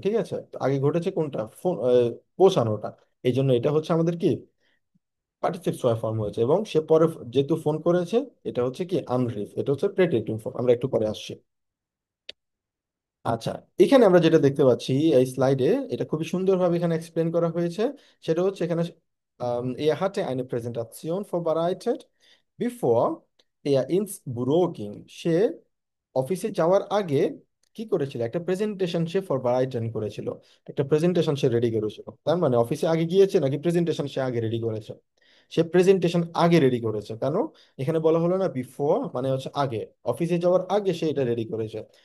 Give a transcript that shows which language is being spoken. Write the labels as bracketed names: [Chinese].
[Bangla] ঠিক আছে, তো আগে ঘটেছে কোনটা? ফোন, পৌঁছানোটা। এই জন্য এটা হচ্ছে আমাদের কি পার্টিসিপ ছয় ফর্ম হয়েছে, এবং সে পরে যেহেতু ফোন করেছে, এটা হচ্ছে কি আনরিফ, এটা হচ্ছে প্রেটেটিভ ফর্ম। আমরা একটু পরে আসছি। আচ্ছা, এখানে আমরা যেটা দেখতে পাচ্ছি এই স্লাইডে, এটা খুবই সুন্দরভাবে এখানে এক্সপ্লেন করা হয়েছে। সেটা হচ্ছে এখানে [German] er hatte eine Präsentation vorbereitet bevor ins Büro ging. [Bangla] সে অফিসে যাওয়ার আগে কি করেছিল? একটা প্রেজেন্টেশন সে ফরবারাইটেন করেছিল, একটা প্রেজেন্টেশন সে রেডি করেছিল। তার মানে অফিসে আগে গিয়েছে নাকি প্রেজেন্টেশন সে আগে রেডি করেছে? সে প্রেজেন্টেশন আগে রেডি করেছে। কেন? এখানে বলা হলো না বিফোর, মানে হচ্ছে আগে, অফিসে যাওয়ার আগে সে এটা রেডি করেছে।